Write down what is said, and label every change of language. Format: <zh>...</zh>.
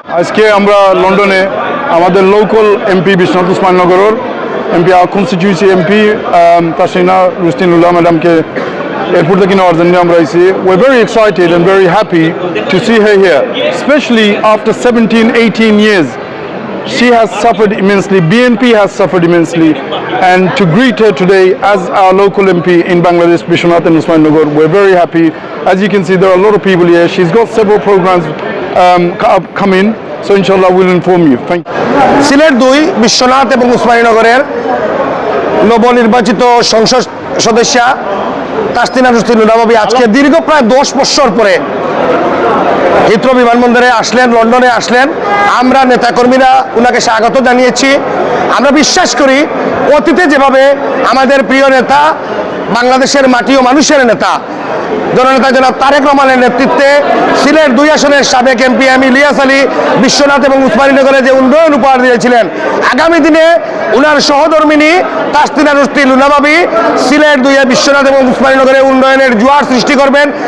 <bn>আজকে আমরা লন্ডনে আমাদের local MP Biswanath উসমানীনগরের MP, constituency MP Tasnia Rashid Luna ম্যাডামকে এয়ারপোর্ট থেকে নেওয়ার জন্য আমরা আইছি।</bn> <en>We are very excited and very happy to see her here, specially after 17-18 years. She has suffered immensely, BNP has suffered immensely, and to greet her today as our local MP in Bangladesh, Bishwanath and Usmaninagar, we're very happy. As you can see, there are a lot of people here. She's got several programs coming, so inshallah we'll inform you. Thank you.</en> <bn>Sylhet 2 Biswanath এবং উসমানীনগরের নবনির্বাচিত সংসদ সদস্যা Tasnia Rashid Luna বাবি আজকে দীর্ঘ প্রায় 10 বছর পরে Heathrow বিমানবন্দরে আসলেন, লন্ডনে আসলেন। আমরা নেতাকর্মীরা ওনাকে স্বাগত জানিয়েছি। আমরা বিশ্বাস করি অতীতে যেভাবে আমাদের প্রিয় নেতা, বাংলাদেশের মাটি ও মানুষের নেতা জননেতা জনাব তারেক রহমানের নেতৃত্বে সিলেট 2 আসনের সাবেক এমপি ইলিয়াস আলী বিশ্বনাথ এবং উসমানীনগরে যে উন্নয়ন উপহার দিয়েছিলেন, আগামী দিনে উনার সহধর্মিনী তাসনিয়া রশিদ লুনা বাবি সিলেট 2 বিশ্বনাথ এবং উসমানীনগরে উন্নয়নের জোয়ার সৃষ্টি করবেন।</bn>